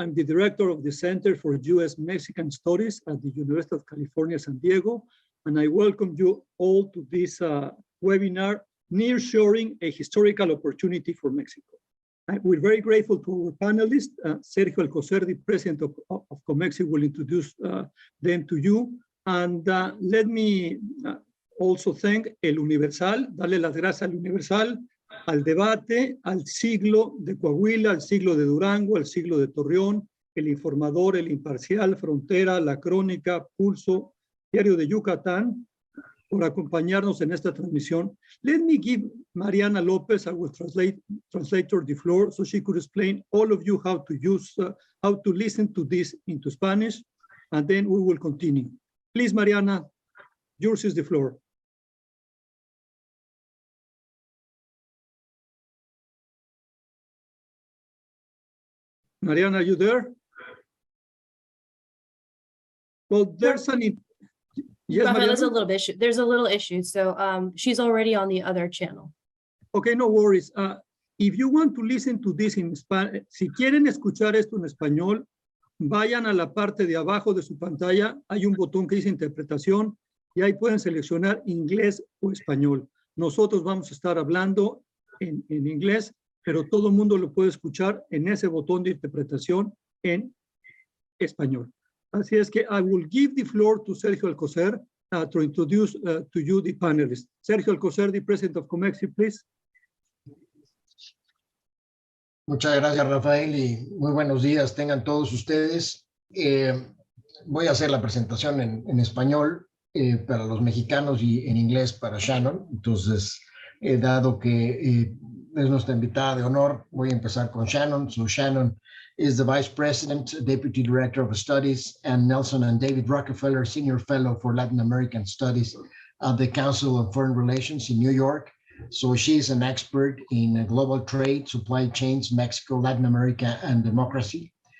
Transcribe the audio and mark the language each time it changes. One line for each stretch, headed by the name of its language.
English: I'm the director of the Center for U.S. Mexican Studies at the University of California, San Diego, and I welcome you all to this webinar, Nearshoring, a Historical Opportunity for Mexico. We're very grateful to our panelists. Sergio Alcocer, the president of COMEXI, will introduce them to you. And let me also thank
Spanish: El Universal, darle las gracias al Universal, al Debate, al Siglo de Coahuila, al Siglo de Durango, al Siglo de Torreón, El Informador, El Imparcial, Frontera, La Crónica, Pulso, Diario de Yucatán, por acompañarnos en esta transmisión.
English: Let me give Mariana Lopez, our translator, the floor, so she could explain all of you how to listen to this into Spanish, and then we will continue. Please, Mariana, yours is the floor. Mariana, are you there? Well, there's an... Yes, Rafael, there's a little issue. So she's already on the other channel. Okay, no worries. If you want to listen to this in Spanish,
Spanish: si quieren escuchar esto en español, vayan a la parte de abajo de su pantalla. Hay un botón que dice interpretación y ahí pueden seleccionar inglés o español. Nosotros vamos a estar hablando en inglés, pero todo el mundo lo puede escuchar en ese botón de interpretación en español. Así es que
English: I will give the floor to Sergio Alcocer to introduce to you the panelists. Sergio Alcocer, the president of COMEXI, please.
Spanish: Muchas gracias, Rafael, y muy buenos días tengan todos ustedes. Voy a hacer la presentación en español para los mexicanos y en inglés para Shannon. Entonces, dado que es nuestra invitada de honor, voy a empezar con Shannon.
English: So Shannon is the Vice President, Deputy Director of Studies, and Nelson and David Rockefeller Senior Fellow for Latin American Studies at the Council of Foreign Relations in New York. So she's an expert in global trade, supply chains, Mexico, Latin America, and democracy.